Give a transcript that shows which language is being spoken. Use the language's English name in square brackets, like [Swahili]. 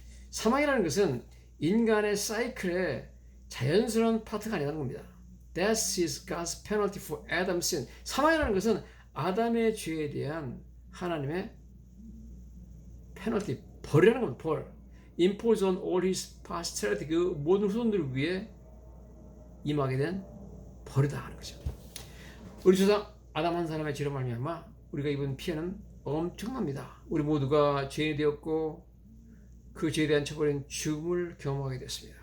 [Korean] 사망이라는 것은 인간의 사이클의 자연스러운 파트가 아니라는 겁니다. [English] Death is God's penalty for Adam's sin. [Korean] 사망이라는 것은 아담의 죄에 대한 하나님의 페널티, 벌이라는 겁니다. 벌. [English] Impose on all his posterity. [Korean] 그 모든 후손들을 위해 임하게 된 벌이다 하는 거죠. 우리 조상 아담 한 사람의 죄로 말미암아 우리가 입은 피해는 엄청납니다. 우리 모두가 죄인이 되었고 그 죄에 대한 처벌인 죽음을 경험하게 됐습니다.